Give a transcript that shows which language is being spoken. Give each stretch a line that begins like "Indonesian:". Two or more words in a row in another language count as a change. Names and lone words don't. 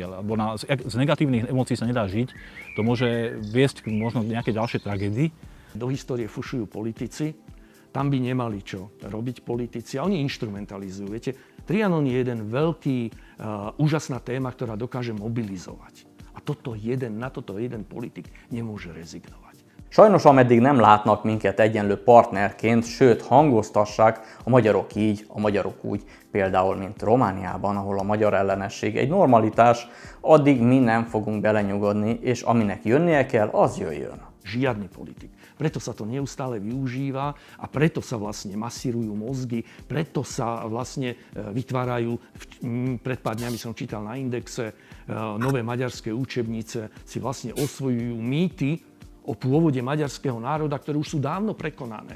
Slovak: Lebo z negatívnych emócií sa nedá žiť, to môže viesť možno k nejakej ďalšej tragédii. Do histórie fušujú politici, tam by nemali čo robiť politici a oni instrumentalizujú. Viete, Trianon je jeden úžasná téma, ktorá dokáže mobilizovať. A na toto jeden politik nemôže rezignovať.
Hungarian: Sajnos ameddig nem látnak minket egyenlő partnerként, sőt hangoztassák a magyarok így, a magyarok úgy, például mint Romániában, ahol a magyar ellenesség egy normalitás, addig mi nem fogunk belenyugodni, és aminek jönnie kell, az jöjjön.
Slovak: Žiadny politik. Preto sa to neustále využíva a preto sa vlastne masírujú mozgy, preto sa vlastne vytvárajú, pred pár dňami som čítal na Indexe, nové maďarské učebnice si vlastne osvojujú mýty o pôvode maďarského národa, ktoré už sú dávno prekonané.